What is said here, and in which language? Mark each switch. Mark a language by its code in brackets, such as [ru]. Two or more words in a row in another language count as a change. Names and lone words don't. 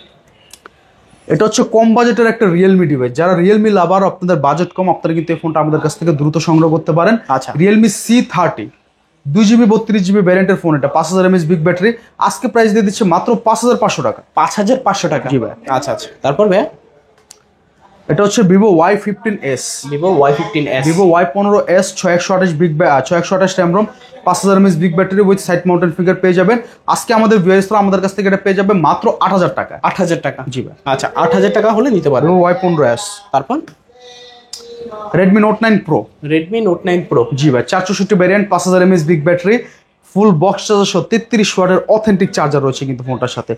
[bn] এটা হচ্ছে কম বাজেটের একটা রিয়েলমি ডিভাইস। যারা রিয়েলমি লাভার, আপনাদের বাজেট কম, আপনারা কিন্তু এই ফোনটা আমাদের কাছ থেকে দ্রুত সংগ্রহ করতে পারেন। আচ্ছা। রিয়েলমি C30 2GB 32GB ভ্যারিয়েন্টের ফোন, এটা 5000 mAh [en] big battery. [bn] আজকে প্রাইস দিয়ে দিচ্ছে মাত্র 5,500 টাকা। 5,500 টাকা। জি ভাই। আচ্ছা আচ্ছা, তারপর ভাই এটা হচ্ছে Vivo Y15s। Vivo Y15s, Vivo Y15s 6128 [en] RAM ROM, [bn] 5000 mAh [en] big battery with side mounted finger [bn] পেয়ে যাবেন। আজকে আমাদের ভিউয়ার্সরা আমাদের কাছ থেকে এটা পেয়ে যাবে মাত্র 8,000 টাকা। 8,000 টাকা। জি ভাই। আচ্ছা, 8,000 টাকা হলে নিতে পারবেন। Vivo Y15s। তারপর রেডমি নোট 9 প্রো। রেডমি নোট 9 প্রো। জি ভাই, 464 ভ্যারিয়েন্ট, 5000 mAh [en] big battery, full box charger [bn] সহ 33 ওয়াটের [en] authentic charger [bn] রয়েছে কিন্তু ফোনটার সাথে।